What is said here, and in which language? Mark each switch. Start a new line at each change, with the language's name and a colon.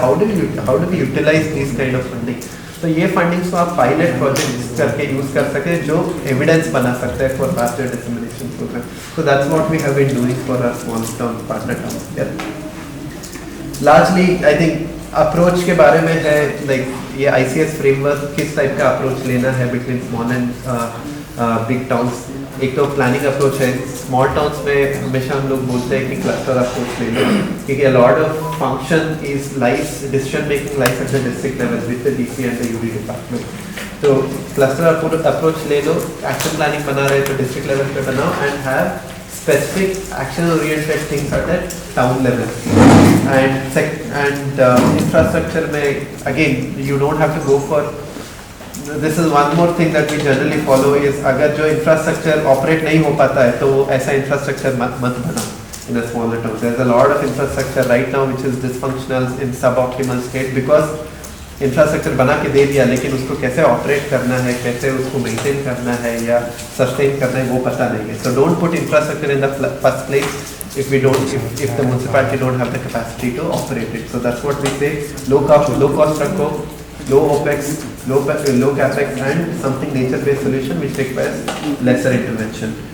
English: How do we utilize these kind of funding?
Hindi: तो ये fundings को आप पायलट प्रोजेक्ट्स करके यूज कर सके जो एविडेंस बना सकते हैं
English: For faster dissemination programme. So that's what we have been doing for our small town partner town. Largely I think approach के बारे में है, like ये ICS framework
Hindi: किस टाइप का अप्रोच लेना है
English: Between small and big towns.
Hindi: एक तो प्लानिंग अप्रोच है. स्मॉल टाउन्स में हमेशा हम लोग बोलते हैं कि क्लस्टर अप्रोच ले लो, क्योंकि
English: a lot of function is lies, decision making lies at the district level with the DC and the UD department.
Hindi: तो क्लस्टर अप्रोच ले लो, एक्शन प्लानिंग बना रहे तो डिस्ट्रिक्ट लेवल पे बनाओ
English: And have specific action oriented things at the town level. And infrastructure में again you don't have to go for. This is one more thing that we generally follow is
Hindi: अगर जो infrastructure operate नहीं हो पाता है तो ऐसा infrastructure मत बनाओ
English: in a smaller town. There's a lot of infrastructure right now which is dysfunctional in suboptimal state because infrastructure
Hindi: बना के दे दिया लेकिन उसको कैसे operate करना है, कैसे उसको maintain करना है या sustain करना है वो पता नहीं है.
English: So don't put infrastructure in the first place if the municipality don't have the capacity to operate it. So that's what we say. Low cost रखो, low OPEX, low capex, and something nature-based solution which requires lesser intervention.